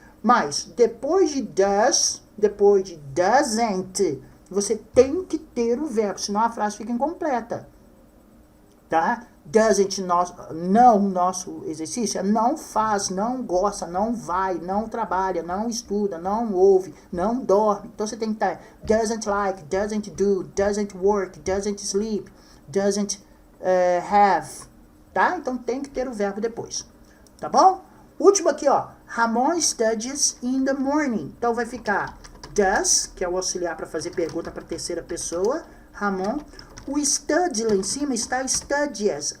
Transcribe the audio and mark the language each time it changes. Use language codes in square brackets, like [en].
[pt] Mas, depois de does, depois de doesn't, você tem que ter o verbo, senão a frase fica incompleta, tá? Doesn't, não nosso exercício, não faz, não gosta, não vai, não trabalha, não estuda, não ouve, não dorme. Então, você tem que estar [en] doesn't like, doesn't do, doesn't work, doesn't sleep, doesn't have, tá? [pt] Então tem que ter o verbo depois, tá bom? Último aqui, ó. [en] Ramon studies in the morning. [pt] Então vai ficar does, que é o auxiliar para fazer pergunta para terceira pessoa. Ramon. O study lá em cima está studies.